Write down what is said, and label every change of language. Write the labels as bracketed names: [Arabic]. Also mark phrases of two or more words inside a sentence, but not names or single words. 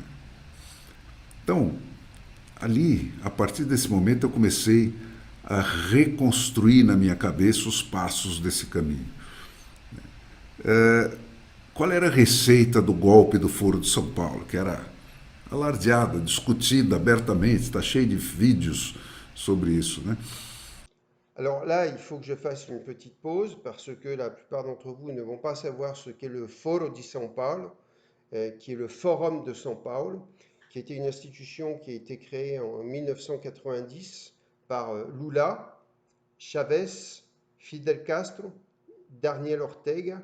[Portuguese] Então, ali, a partir desse momento, eu comecei a reconstruir na minha cabeça os passos desse caminho. Qual era a receita do golpe do Foro de São Paulo, que era alardeada, discutida abertamente, está cheio de vídeos sobre isso, né? [French] Alors là, il faut que je fasse une petite pause parce que la plupart d'entre vous ne vont pas savoir ce qu'est le Foro di São Paulo, qui est le Forum de São Paulo, qui était une institution qui a été créée en 1990 par Lula, Chavez, Fidel Castro, Daniel Ortega.